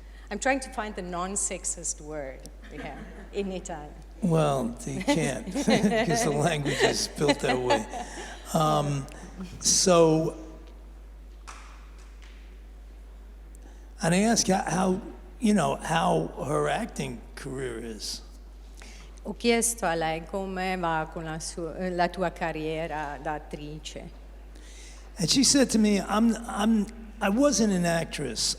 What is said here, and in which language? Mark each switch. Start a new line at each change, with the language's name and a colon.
English: I'm trying to find the non-sexist word we have in Italian. Well, you can't because the language is built that way. And I asked how her acting career is.
Italian: Ho chiesto a lei come va con la tua carriera da attrice.
English: And she said to me, I wasn't an actress.